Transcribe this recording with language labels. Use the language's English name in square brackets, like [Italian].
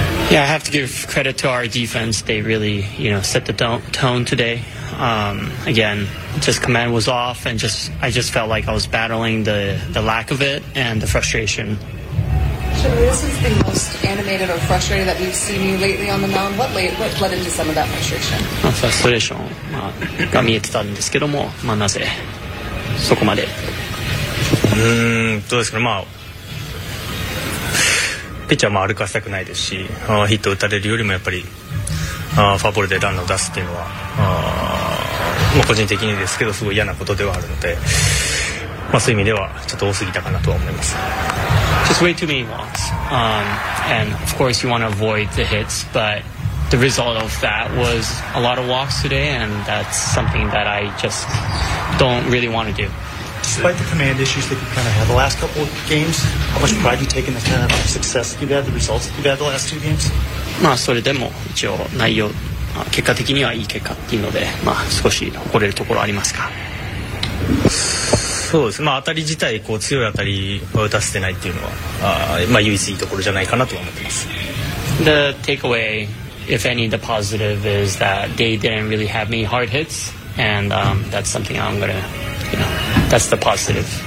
[English] Yeah, I have to give credit to our defense. They really, you know, set the tone today. Again, just command was off, and just I just felt like I was battling the lack of it and the frustration. So this is the most animated or frustrated that we've seen you lately on the mound. What led into some of that frustration? [Japanese] Frustration が見えてたんですけども、なぜそこまで。 [English] Just way too many walks. And of course you want to avoid the hits, but the result of that was a lot of walks today, and that's something that I just don't really want to do. Despite the command issues that you kind of had the last couple of games, how much pride do you take in the kind of success that you've had, the results that you've had the last two games? [Japanese] まあそれでも一応内容、まあ、結果的にはいい結果っていうので、まあ、少し誇れるところありますか。そうですね、まあ、当たり自体こう強い当たりを打たせてないっていうのは、まあ、唯一いいところじゃないかなと思ってます。 [English] The takeaway, if any, the positive is that they didn't really have many hard hits, and that's something I'm gonna, you know, that's the positive.